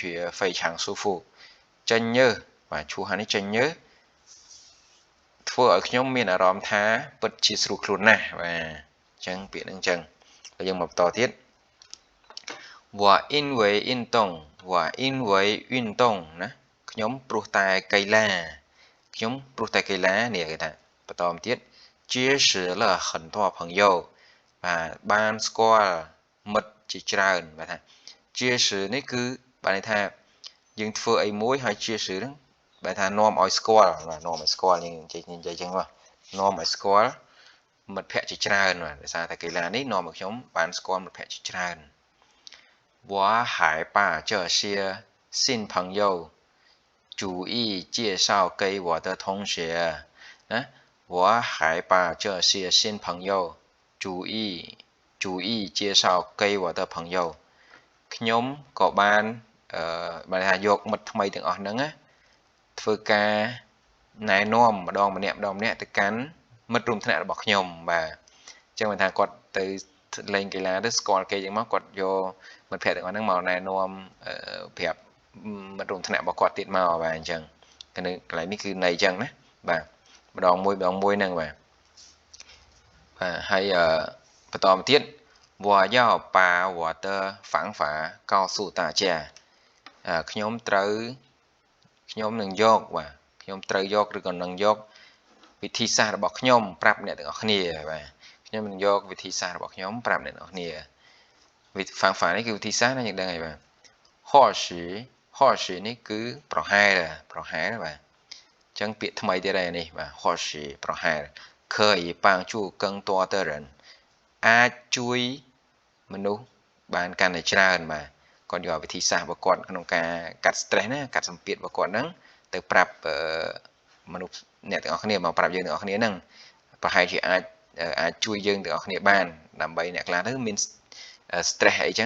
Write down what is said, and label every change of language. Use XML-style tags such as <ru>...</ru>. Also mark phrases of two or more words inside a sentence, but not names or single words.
<zh>非常舒服</zh> <km>ចេញញើសបាទឈូហាននេះចេញញើសធ្វើឲ្យខ្ញុំមានអារម្មណ៍ថាពិតជាស្រួលខ្លួនណាស់បាទអញ្ចឹងពាក្យហ្នឹងអញ្ចឹងហើយយើងមកបន្តទៀត</km> <zh>我因为运动我因为运动</zh> <km>ណាខ្ញុំព្រោះតែកីឡាខ្ញុំព្រោះតែកីឡានេះគេ ថាបន្តមកទៀត</km> <zh>结识了很多朋友</zh> <km>បាទបានស្គាល់មិត្តជាច្រើនបាទថា结识នេះគឺបានន័យថាយើងធ្វើអីមួយហើយ结识ហ្នឹងបែរថានាំឲ្យស្គាល់បាទ នាំឲ្យស្គាល់យើងនិយាយចឹងបាទនាំឲ្យស្គាល់មិត្តភ័ក្តិជាច្រើនបាទដោយសារតែកីឡានេះនាំឲ្យខ្ញុំបានស្គាល់មិត្តភ័ក្តិជាច្រើន</km> <zh>我还把这些新朋友逐一介绍给我的同学นะ我还把这些新朋友逐一介绍给我的朋友</zh> <km>ខ្ញុំក៏បានបានថាយកមិត្តថ្មីទាំងអស់ហ្នឹងណាធ្វើការណែនាំម្ដងម្នាក់ទៅកាន់មិត្តរួមថ្នាក់របស់ខ្ញុំបាទអញ្ចឹងបានថាគាត់ទៅលេងកីឡាទៅស្គាល់គេចឹងមកគាត់យកមិត្តភ័ក្តិទាំងអស់ហ្នឹងមកណែនាំប្រាប់មិត្តរួមថ្នាក់របស់គាត់ទៀតមកបាទអញ្ចឹងកន្លែងនេះគឺន័យអញ្ចឹងណាបាទម្ដងមួយហ្នឹងបាទ ហើយបន្តមកទៀត</km> <zh>我要把我的方法告诉大家</zh> <km>ខ្ញុំនឹងយកបាទខ្ញុំត្រូវយកឬក៏នឹងយកវិធីសាស្ត្ររបស់ខ្ញុំប្រាប់អ្នកទាំងអស់គ្នាបាទខ្ញុំនឹងយកវិធីសាស្ត្ររបស់ខ្ញុំប្រាប់អ្នកទាំងអស់គ្នា方法នេះគឺវិធីសាស្ត្រណាយើងដឹងហើយបាទ或许នេះគឺប្រហែលបាទអញ្ចឹងពាក្យថ្មីទៀតហើយនេះបាទ或许ប្រហែល</km> <zh>可以帮助更多的人</zh> <km>អាចជួយមនុ ស្សបានកាន់តែច្រើនបាទគាត់យកវិធីសាស្ត្ររបស់គាត់ក្នុងការកាត់ stress ណាកាត់សម្ពាធរបស់គាត់ហ្នឹងទៅប្រាប់មនុស្សអ្នកទាំងអស់ គ្នាមកប្រាប់យើងទាំងអស់គ្នាហ្នឹងប្រហែលជាអាចជួយយើងទាំងអស់គ្នាបានដើម្បីអ្នកខ្លះទៅមាន stress អីចឹង</km>